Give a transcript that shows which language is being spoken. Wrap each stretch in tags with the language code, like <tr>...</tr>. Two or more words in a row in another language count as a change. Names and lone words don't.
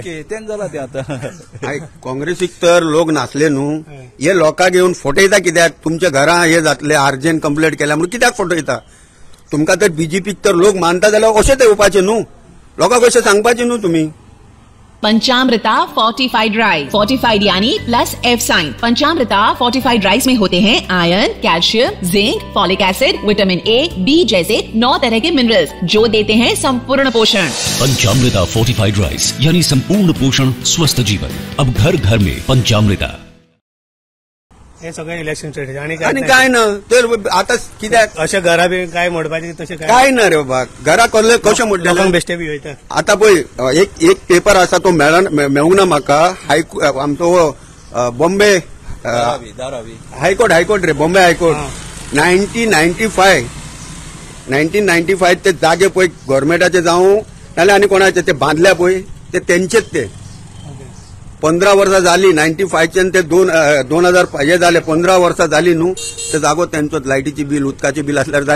<kok>ओके तें जालां तें आतां. काँग्रेसीक तर लोक नासले न्हू हे लोकांक येवन फटयता कित्याक तुमच्या घरां हे जातले आर्जेन कंप्लेंट केल्या म्हणून कित्याक फटयता. तुमकां तर बीजेपीक तर लोक मानता जाल्यार अशें ते येवपाचें न्हू लोकांक अशें सांगपाचें न्हू तुमी.</kok> <hi>पंचामृता</hi> <en>fortified rice,</en> <hi>फोर्टिफाइड यानी</hi> <en>plus F sign.</en> <hi>पंचामृता</hi> <en>fortified rice</en> <hi>में होते हैं</hi> <en>iron, calcium, zinc, folic acid, vitamin A, B</en> <hi>जैसे 9 तरह के मिनरल्स जो देते हैं संपूर्ण पोषण. पंचामृता</hi> <en>fortified rice</en> <hi>यानी संपूर्ण पोषण स्वस्थ जीवन. अब घर घर में पंचामृता.</hi> <kok>हे सगळे</kok> <en>election strategy</en> <kok>आणि काय ना तर आता कित्याक अशें घरा बी काय मोडपाचें तशें काय ना रे बाबा. घरा कसले कशें मोडले बेश्टे बी वयता. आता पळय एक पेपर आसा तो मेळूंक ना म्हाका. आमचो बॉम्बे हायकोर्ट रे बॉम्बे हायकोर्ट 1995 ते जागे पळय गव्हर्मेंटाचे जावं नाल्यार आनी कोणाचे ते बांदल्या पळय ते तेंचेच ते 15 वर्सां जाली 95च्यान ते 2000 हे जाले 15 वर्सां जाली न्हू ते जागो तेंचोच लायटीची बील उदकाची बील आसल्यार जालें.</kok>